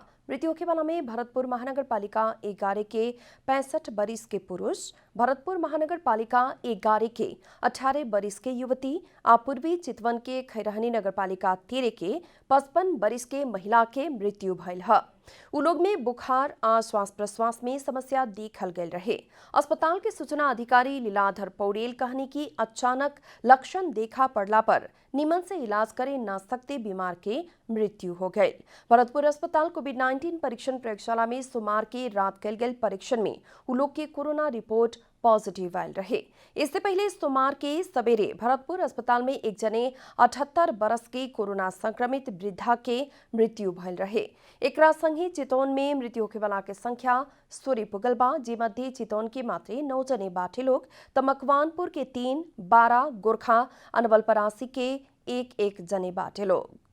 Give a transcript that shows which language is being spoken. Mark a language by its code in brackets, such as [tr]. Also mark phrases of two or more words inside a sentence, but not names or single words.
[bho] मृत्यु होखे वाला में भरतपुर महानगर पालिका 11 के 65 बरिस के पुरुष, भरतपुर महानगर पालिका 11 के 18 बरिस के युवती आ पूर्वी चितवन के खैरहनी नगर पालिका 13 के 55 बरिस के महिला के मृत्यु भयल है। उ लोग में बुखार आ श्वास प्रश्वास में समस्या देखल गयल रहे। अस्पताल के सूचना अधिकारी लीलाधर पौडेल कहनी कि अचानक लक्षण देखा पड़ला पर निमन से इलाज करे ना सकते बीमार के मृत्यु हो गई। भरतपुर अस्पताल कोविड-19 परीक्षण प्रयोगशाला में सोमवार के रात कल गए परीक्षण में उ लोग के कोरोना रिपोर्ट पॉजिटिव आयल रहे। इससे पहले सोमवार के सवेरे भरतपुर अस्पताल में एक जने 78 बरस के कोरोना संक्रमित वृद्धा के मृत्यु भयल रहे। एकरा संगे चितौन में मृत्यु होखे वाला के संख्या 16 पुगल बा, जे मध्य चितौन के मात्र 9 जने बाटे लोग, त मकवानपुर के 3, 12, गोरखा अनवलपरासी के 1 जने बाटे लोग।